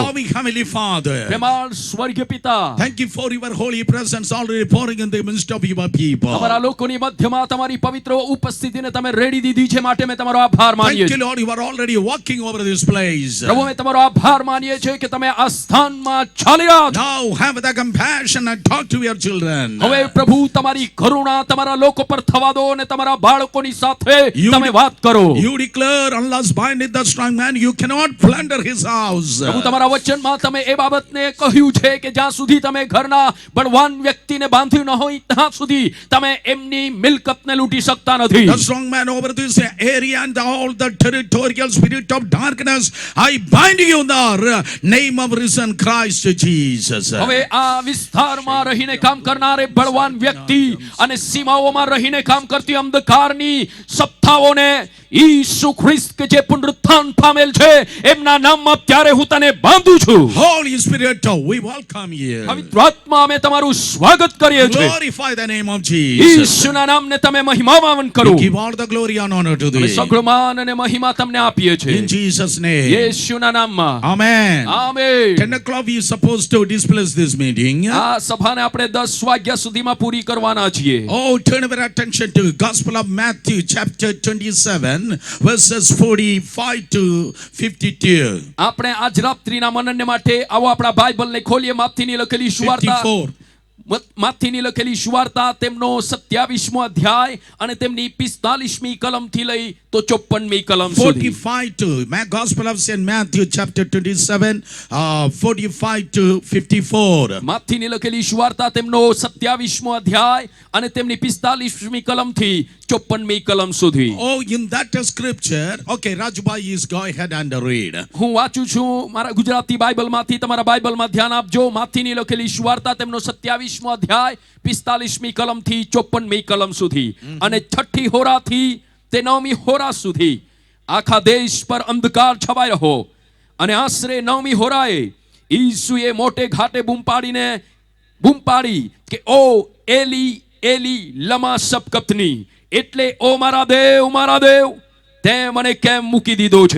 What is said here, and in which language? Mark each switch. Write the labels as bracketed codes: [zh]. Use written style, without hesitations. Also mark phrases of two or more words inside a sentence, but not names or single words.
[en] Loving Heavenly Father, [gu] પ્રેમાળ સ્વર્ગીય પિતા, [en] thank you for your holy presence already pouring in the midst of your people. [gu] તમારા લોકોની મધ્યમાં તમારી પવિત્ર ઉપસ્થિતિને તમે રેડી દીધી છે, માટે મેં તમારો આભાર માનીએ [en] Thank you, [gu] છીએ. [en] Lord, you are already walking over this place. [gu] પ્રભુ, મેં તમારો આભાર માનીએ છીએ કે તમે આ સ્થાનમાં ચાલી રહ્યા છો. [en] Now have the compassion and talk to your children. [gu] હવે પ્રભુ તમારી કરુણા તમારા લોકો પર થવા દો અને તમારા બાળકોની સાથે તમે વાત કરો. [en] You declare, unless binding the strong man, you cannot plunder his house. [gu] પ્રભુ, તમારા વચનમાં તમે એ બાબતને કહ્યું છે કે જ્યાં સુધી તમે ઘરના બળવાન વ્યક્તિને બાંધ્યું ન હોય ત્યાં સુધી તમે એમની મિલકતને લૂંટી શકતા નથી. [en] The strong man over this area and all the territorial spirit of darkness, I bind you in the name of risen Christ Jesus. [gu] હવે આ વિસ્તારમાં રહીને કામ કરનારે બળવાન વ્યક્તિ અને સીમાઓમાં રહીને કામ કરતી અંધકારની સત્તાઓને ઈસુ ખ્રિસ્ત કે જે પુનરુત્થાન પામેલ છે એમના નામમાં અત્યારે હું તને બાંધું છું. [en] Holy Spirit, we welcome you. [gu] પવિત્ર આત્મા, અમે તમારું સ્વાગત કરીએ છીએ. [en] Glorify the name of Jesus. [gu] ઈસુના નામને તમે મહિમાવાન કરો. [en] We give all the glory and honor to [gu] અમે [en] thee. [gu] સગળો માન અને મહિમા તમને આપીએ છીએ. [en] In Jesus' name. [gu] યેશુના નામમાં. [en] Amen. [gu] આમેન. [en] 10 o'clock we are supposed to dismiss this meeting. [gu] આ સભાને આપણે 10 વાગ્યા સુધીમાં પૂરી કરવાના છીએ. [en] Oh, turn our attention to Gospel of Matthew chapter 27 verses 45 to 52. [gu] આપણે આજ રાત્રિના મનનને માટે આવો આપણા બાઇબલને ખોલીએ. માથીની લખેલી સુવાર્તા 54. માથીની લખેલી સુવાર્તા તેમનો 27મો અધ્યાય અને તેમની 45મી કલમથી લઈ તો 54મી કલમ સુધી [en] 45 to Gospel of St. Matthew chapter 27, 45 to 54. [gu] માથીની લખેલી સુવાર્તા તેમનો 27મો અધ્યાય અને તેમની 45મી કલમથી 54મી કલમ સુધી. [en] Oh, in that scripture, okay, Rajbhai is go ahead and read. [gu] હું વાંચું છું મારા ગુજરાતી બાઇબલમાંથી, તમારા બાઇબલમાં ધ્યાન આપજો. માથીની લખેલી સુવાર્તા તેમનો 27મો અધ્યાય 45મી કલમથી 54મી કલમ સુધી અને 6ઠી હોરાથી તે 9મી હોરા સુધી આખા દેશ પર અંધકાર છવાઈ રહ્યો અને આશરે 9મી હોરાએ ઈસુએ મોટે ઘાટે બૂમ પાડી કે ઓ [arc] אלי אלי למה שבקתני, [gu] એટલે ઓ મારા દેવ તે મને કેમ મૂકી દીધો છે.